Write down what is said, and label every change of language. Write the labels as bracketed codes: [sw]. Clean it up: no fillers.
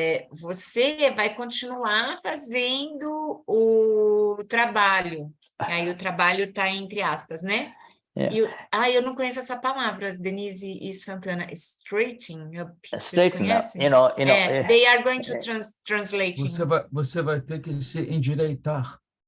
[pt] Você vai continuar fazendo o trabalho. Aí o trabalho está entre aspas, né? Eu não conheço essa palavra, Denise e Santana. [en] Straighten up. [pt] Vocês conhecem? [en] They are going to translate. [pt] Você vai ter que se endireitar.